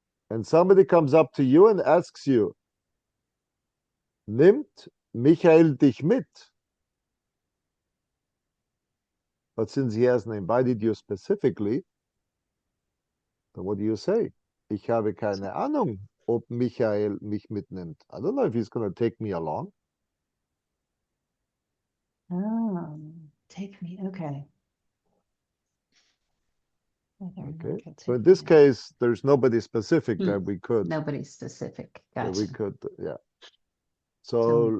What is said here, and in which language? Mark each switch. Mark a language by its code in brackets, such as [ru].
[en] And somebody comes up to you and asks you, [de] nimmt Michael dich mit? [en] But since he hasn't invited you specifically, then what do you say? [de] Ich habe keine Ahnung, ob Michael mich mitnimmt. [en] I don't know if he's going to take me along. Oh, take me. Okay. Whether or not Okay. he'll So in take this it. case, there's nobody specific Hmm. that we could, Nobody specific. that we Gotcha. could, yeah. So,